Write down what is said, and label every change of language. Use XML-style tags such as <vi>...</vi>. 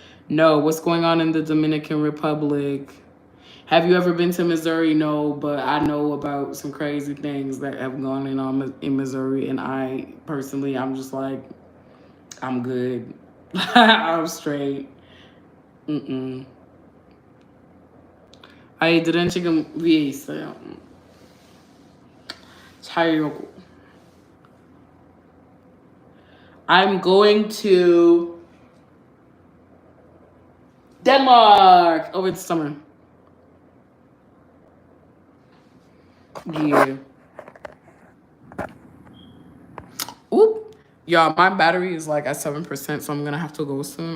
<en>No, what's going on in the Dominican Republic? Have you ever been to Missouri? No, but I know about some crazy things that have gone on in Missouri, and I personally, I'm just like, I'm good. I'm straight.</en> <ko>아이들은 지금 위에 있어요. 자려고.</ko> <en>I'm going to Denmark over the summer. Yeah. Oop. Y'all, my battery is like at 7%, so I'm gonna have to go soon.</en>